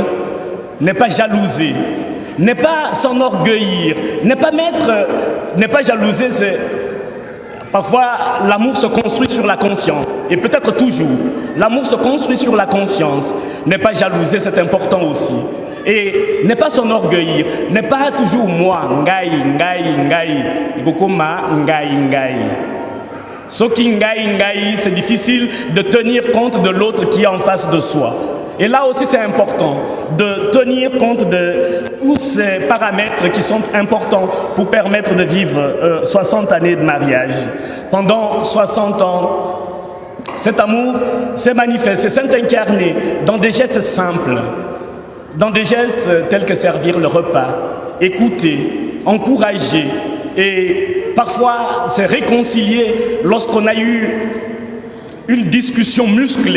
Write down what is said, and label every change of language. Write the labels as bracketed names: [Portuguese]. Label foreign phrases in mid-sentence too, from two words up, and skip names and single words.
[French] Ne pas jalouser, ne pas s'enorgueillir, ne pas jalouser, c'est... Parfois, l'amour se construit sur la confiance. Et peut-être toujours, l'amour se construit sur la confiance. Ne pas jalouser, c'est important aussi. Et ne pas s'enorgueillir, ne pas toujours moi, [Lingala] ngai, ngai, ngai, ikokoma, ngai, ngai. Soki ngai, ngai, [French] c'est difficile de tenir compte de l'autre qui est en face de soi. Et là aussi, c'est important de tenir compte de tous ces paramètres qui sont importants pour permettre de vivre 60 années de mariage. Pendant 60 ans, cet amour s'est manifesté, s'est incarné dans des gestes simples, dans des gestes tels que servir le repas, écouter, encourager et parfois se réconcilier lorsqu'on a eu une discussion musclée.